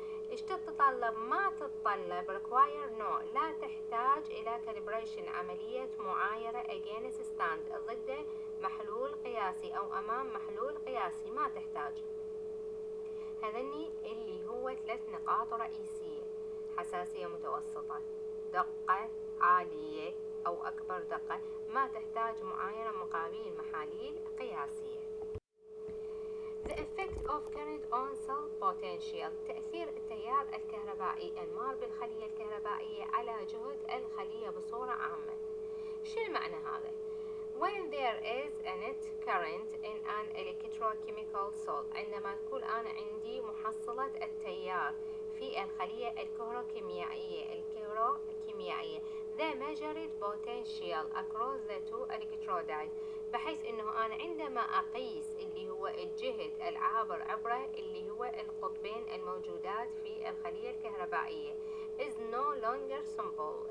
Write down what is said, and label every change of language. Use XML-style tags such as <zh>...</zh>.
<ar>إيش تتطلب؟ ما تتطلب</ar> <en>require no،</en> <ar>لا تحتاج إلى calibration عملية معايرة</ar> <en>against stand</en> <ar>ضد محلول قياسي أو أمام محلول قياسي، ما تحتاج. هذني اللي هو 3 نقاط رئيسية: حساسية متوسطة، دقة عالية أو أكبر دقة، ما تحتاج معايرة مقابل محاليل قياسية.</ar> <en>The effect of current on cell potential.</en> <ar>تأثير التيار الكهربائي المار بالخلية الكهربائية على جهد الخلية بصورة عامة. شو معنى هذا؟</ar> <en>When there is a net current in an electrochemical cell.</en> <ar>عندما تكون أنا عندي محصلة التيار في الخلية الكهروكيميائية</ar> <en>the measured potential across the two electrodes،</en> <ar>بحيث انه انا عندما اقيس اللي هو الجهد العابر عبر اللي هو القطبين الموجودات في الخلية الكهربائية</ar> <en>is no longer simple.</en>